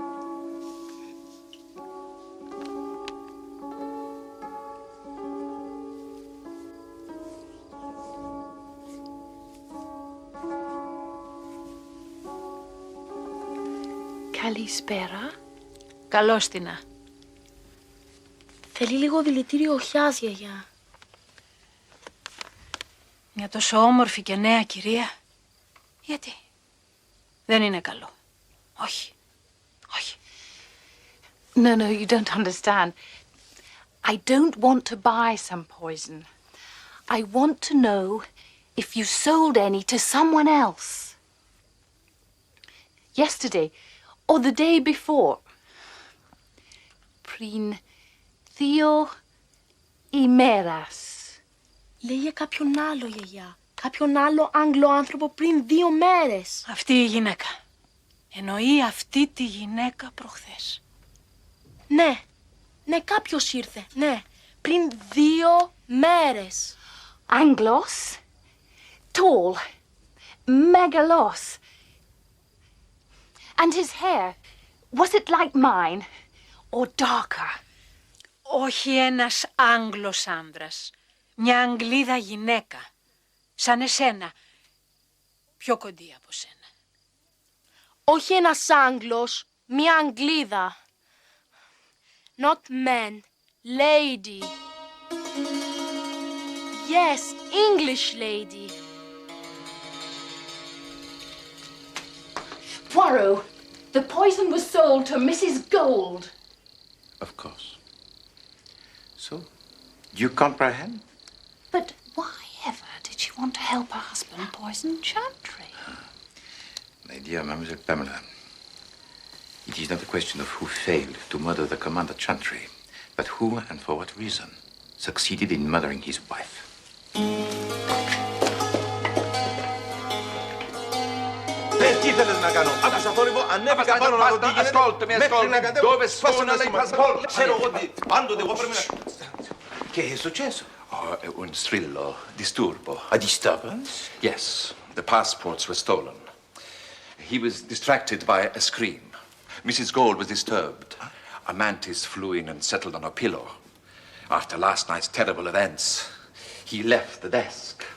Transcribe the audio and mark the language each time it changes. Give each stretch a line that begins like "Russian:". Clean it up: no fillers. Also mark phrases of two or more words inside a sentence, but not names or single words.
Greek: Καλησπέρα. Καλώς τινα. Θέλει λίγο δηλητήριο οχιάς, γιαγιά. Μια τόσο όμορφη και νέα κυρία. Γιατί? Δεν είναι καλό. Όχι. Όχι.
English: No, no, you don't understand. I don't want to buy some poison. I want to know if you sold any to someone else. Yesterday, or the day before.
Greek: Πριν 2 ημέρας. Λέει για κάποιον άλλο, γιαγιά. Κάποιον άλλο Άγγλο άνθρωπο πριν 2 μέρες. Αυτή η γυναίκα. Εννοεί αυτή τη γυναίκα προχθές. Ναι. Ναι, κάποιος ήρθε. Ναι. Πριν 2 μέρες. Άγγλος.
English: Tall. Megalos. And his hair, was it like mine or darker?
Greek: Όχι ένας Άγγλος άνδρας. Μια Αγγλίδα γυναίκα. Σαν εσένα. Πιο κοντή από σένα. Όχι ένας Άγγλος, μια Αγγλίδα.
English: Not man, lady. Yes, English lady. Poirot, the poison was sold to Mrs. Gold. Of course. So, you comprehend? But why ever did she want to help her husband poison Chantry? My dear Mademoiselle Pamela, it is not a question of who failed to murder the Commander Chantry, but who and for what reason succeeded in murdering his wife.
Greek: Τι θέλεις να κάνω? Άκουσα θόρυβο, ανέβηκα πάνω να δω τι γίνεται.
Italian: Ascoltami, dove sono le passaporti?
Greek: Ξέρω εγώ τι, πάντοτε εγώ πρέπει να...
Italian: Che è successo? Un strillo, disturbo.
English: A disturbance? Yes, the passports were stolen. He was distracted by a scream. Mrs. Gold was disturbed. A mantis flew in and settled on her pillow. After last night's terrible events, he left the desk.